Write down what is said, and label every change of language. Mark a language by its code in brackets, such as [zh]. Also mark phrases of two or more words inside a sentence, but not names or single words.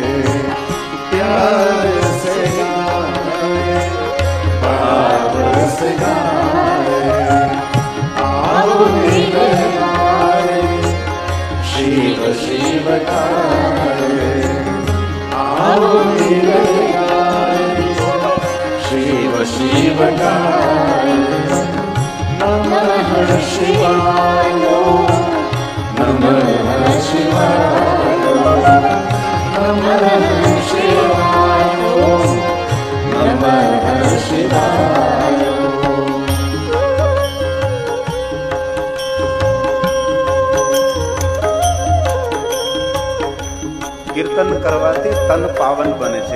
[hi] प्यार से गाए, भाव से गाए. आओ मिल गाए, शिव शिव गाए. आओ मिल गाए, शिव शिव गाए. [sa] नमः शिवाय, नमः शिवाय, नमः शिवाय, नमः शिवाय. [gu] કીર્તન કરવાથી તન પાવન બને છે.